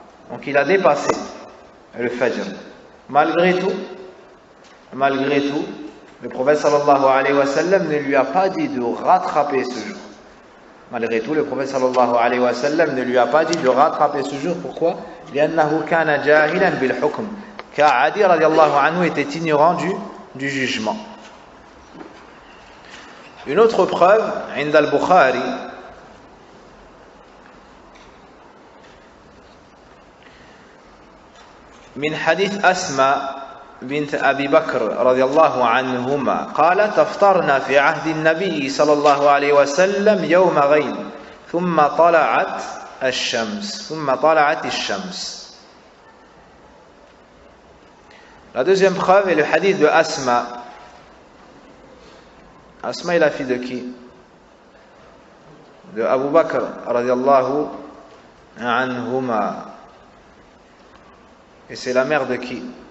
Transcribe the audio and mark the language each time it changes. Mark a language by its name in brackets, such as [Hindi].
[French] Donc il a dépassé le fajr. Malgré tout, le prophète sallallahu alayhi wa sallam ne lui a pas dit de rattraper ce jour. Malgré tout, le prophète sallallahu alayhi wa sallam ne lui a pas dit de rattraper ce jour. Pourquoi? [Arabic] لأنه كان جاهلا بالحكم. [French] Car Adi radiallahu anhu était ignorant du jugement. Une autre preuve, [Arabic] عند البخاري, من حديث أسماء بنت أبي بكر رضي الله عنهما قالت افطرنا في عهد النبي صلى الله عليه وسلم يوم غيم ثم طلعت الشمس. [French] La deuxième preuve est le hadith de Asma. Asma est la fille de qui? De Abu Bakr radiyallahu anhuma. Et c'est la mère de qui?